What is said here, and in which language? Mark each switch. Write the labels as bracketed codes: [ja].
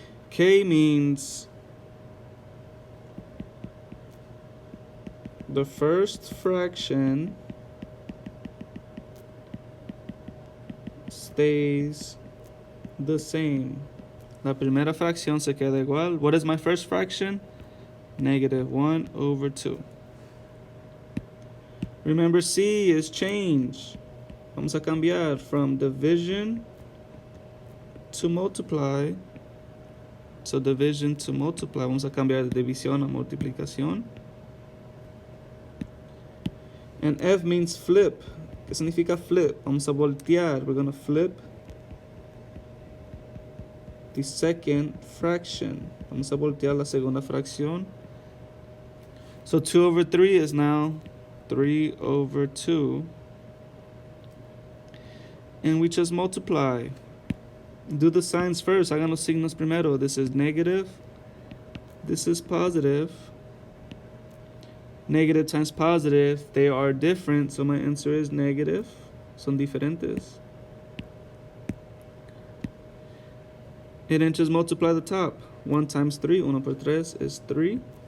[en] K means the first fraction stays the same. [es] La primera fracción se queda igual. [en] What is my first fraction? Negative 1 over 2. Remember, C is change. [es] Vamos a cambiar [en] from division to multiply. So division to multiply. [es] Vamos a cambiar de división a multiplicación. [en] And F means flip. [es] ¿Qué significa flip? Vamos a voltear. [en] We're going to flip the second fraction. [es] Vamos a voltear la segunda fracción. [en] So 2 over 3 is now 3 over 2. And we just multiply. Do the signs first. [es] Hagan los signos primero. [en] This is negative. This is positive. Negative times positive, they are different, so my answer is negative. [es] Son diferentes. [en] And then just multiply the top. 1 times 3, [es] 1 por 3 [en] is 3.